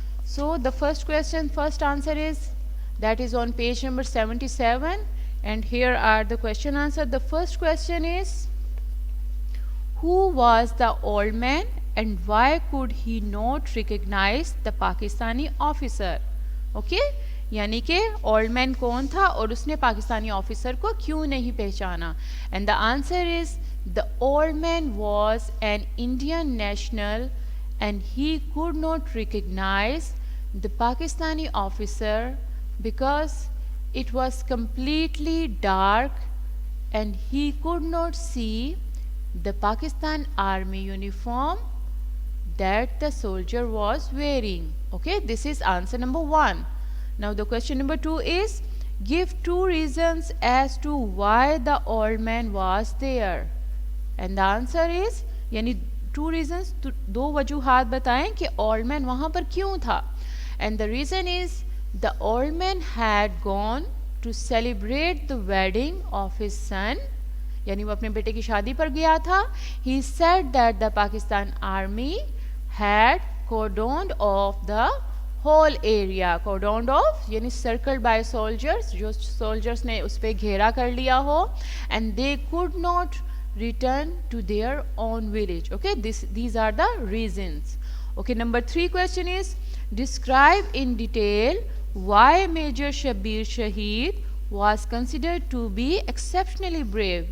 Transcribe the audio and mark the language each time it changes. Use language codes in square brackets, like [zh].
[en] So the first answer is that is on page number 77 and here are the question answer. The first question is who was the old man and why could he not recognize the Pakistani officer. [ur] Okay, یعنی کہ old man کون تھا اور اس نے Pakistani officer کو کیوں نہیں پہچانا. [en] And the answer is the old man was an Indian national and he could not recognize the Pakistani officer because it was completely dark and he could not see the Pakistan army uniform that the soldier was wearing. Okay, this is answer number 1. Now the question number 2 is give 2 reasons as to why the old man was there. And the answer is [ur] یعنی [en] 2 reasons, [ur] 2 وجوہات بتائیں کہ old man وہاں پر کیوں تھا. [en] And the reason is the old man had gone to celebrate the wedding of his son. [ur] یعنی وہ اپنے بیٹے کی شادی پر گیا تھا. [en] He said that the Pakistan army had cordoned off the whole area. Cordoned off [ur] یعنی [en] circled by soldiers, [ur] جو soldiers نے اس پہ گھیرا کر لیا ہو. [en] And they could not return to their own village. Okay, these are the reasons. Okay, number 3 question is Describe in detail why Major Shabir Shaheed was considered to be exceptionally brave.